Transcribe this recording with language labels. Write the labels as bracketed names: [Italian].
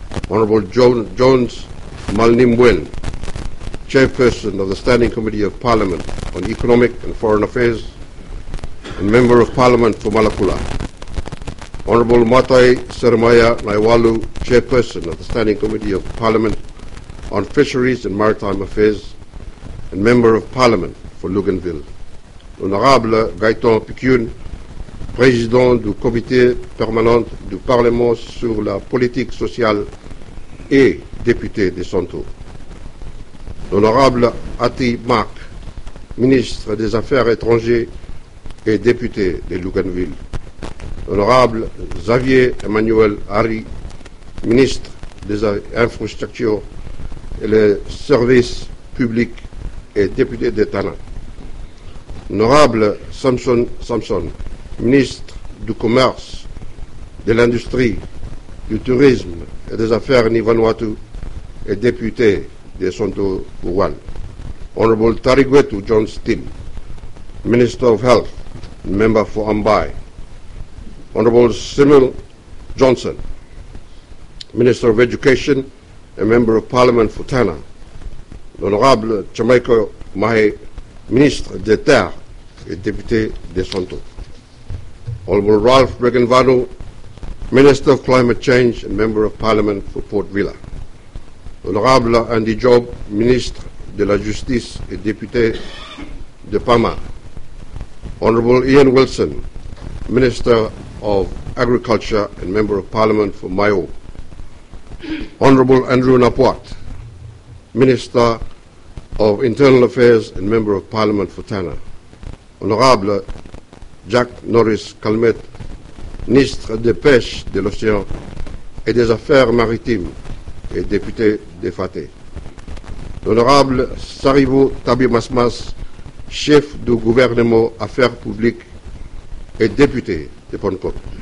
[English] Honorable Jones Malnimwen, Chairperson of the Standing Committee of Parliament on Economic and Foreign Affairs and Member of Parliament for Malakula. Honorable Matai Seremaya Naiwalu, Chairperson of the Standing Committee of Parliament on Fisheries and Maritime Affairs and Member of Parliament for Luganville. [French] Honorable Gaëtan Picune, président du comité permanent du Parlement sur la politique sociale et député de Santo. Honorable Ati Mark, ministre des Affaires étrangères et député de Luganville. Honorable Xavier Emmanuel Harry, ministre des infrastructures et des services publics et député de Tana. Honorable Samson, ministre du Commerce, de l'Industrie, du Tourisme et des Affaires Nivanuatu et député de Santo Uwal. [English] Honorable Tarigwetu John Steele, Minister of Health, member for Ambai. Honorable Simil Johnson, Minister of Education and Member of Parliament for Tana. [French] Honorable Chamaiko Mahe, Ministre des Terres et député de Santo. [English] Honorable Ralph Breganvanu, Minister of Climate Change and Member of Parliament for Port Vila. [French] Honorable Andy Job, Ministre de la Justice et député de Pama. [English] Honorable Ian Wilson, Minister of Agriculture and Member of Parliament for Mayo. Honorable Andrew Napoat, Minister of Internal Affairs and Member of Parliament for Tana. Honorable [French] Jack Norris Calmette, ministre des Pêches de l'Océan et des Affaires maritimes et député de Faté. L'honorable Saribou Tabi Masmas, chef du gouvernement Affaires publiques et député de Pankop.